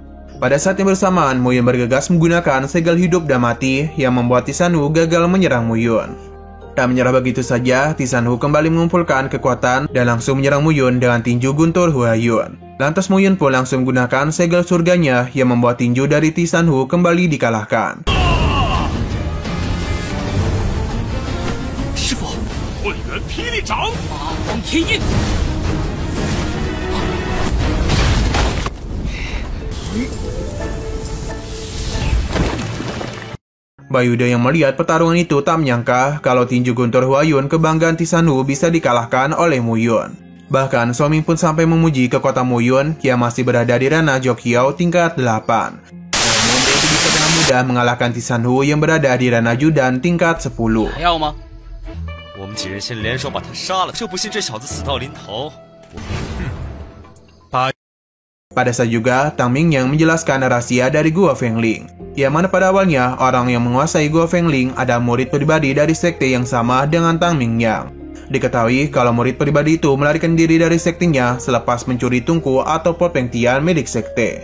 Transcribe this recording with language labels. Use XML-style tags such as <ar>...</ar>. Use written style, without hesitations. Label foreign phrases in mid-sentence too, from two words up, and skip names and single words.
<id>Pada saat yang bersamaan, Muyun bergegas menggunakan segel hidup dan mati yang membuat Tisanhu gagal menyerang Muyun. Tak menyerah begitu saja, Tisanhu kembali mengumpulkan kekuatan dan langsung menyerang Muyun dengan tinju guntur Huayun. Lantas Muyun pun langsung menggunakan segel surganya yang membuat tinju dari Tisanhu kembali dikalahkan.</id> <zh>Shifu, 混元霹雳掌，八方天印。</zh> <id>Bayuda yang melihat pertarungan itu tak menyangka kalau tinju guntur Huayun kebanggaan Tisanhu bisa dikalahkan oleh Muyun. Bahkan Soming pun sampai memuji kekuatan Muyun yang masih berada di ranah Jokhiao tingkat 8. Namun dia itu bisa dengan mudah mengalahkan Tisanhu yang berada di ranah Judan tingkat 10.</id> <zh>还要吗？我们几人先联手把他杀了，就不信这小子死到临头。</zh> <id>Pada saat juga, Tang Mingyang menjelaskan rahasia dari Gua Fengling, yang mana pada awalnya orang yang menguasai Gua Fengling ada murid pribadi dari sekte yang sama dengan Tang Mingyang. Diketahui kalau murid pribadi itu melarikan diri dari sektenya selepas mencuri tungku atau pot Fengtian milik sekte.</id>